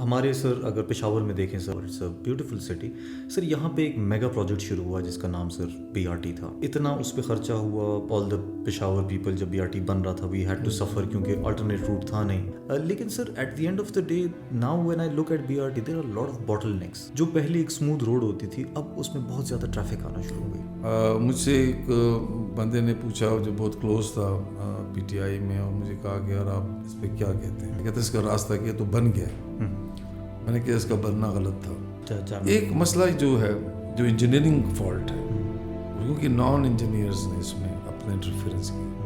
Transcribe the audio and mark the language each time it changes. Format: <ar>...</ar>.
<ur>ہمارے سر اگر پشاور میں دیکھیں سر،</ur> <en>it's a beautiful city</en> <ur>سر. یہاں پہ ایک میگا پروجیکٹ شروع ہوا جس کا نام سر BRT تھا. اتنا اس پہ خرچہ ہوا.</ur> <en>all the Peshawar people</en> <ur>جب BRT بن رہا تھا</ur> <en>we had to سفر</en> <ur>کیونکہ الٹرنیٹ روٹ تھا نہیں.</ur> <en>لیکن sir at the end of the day now when I look at BRT there are lot of bottlenecks.</en> <ur>جو پہلے ایک اسموتھ روڈ ہوتی تھی اب اس میں بہت زیادہ ٹریفک آنا شروع ہو گئی. مجھ سے ایک بندے نے پوچھا جو بہت کلوز تھا PTI میں، اور مجھے کہا کہ یار آپ اس پہ کیا کہتے ہیں؟ کہتے اس کا راستہ کیا تو بن گیا. میں نے کہا اس کا بننا غلط تھا. ایک مسئلہ جو ہے جو انجینئرنگ فالٹ ہے، کیونکہ نان انجینئرز نے اس میں اپنے انٹرفیئرنس کی.</ur>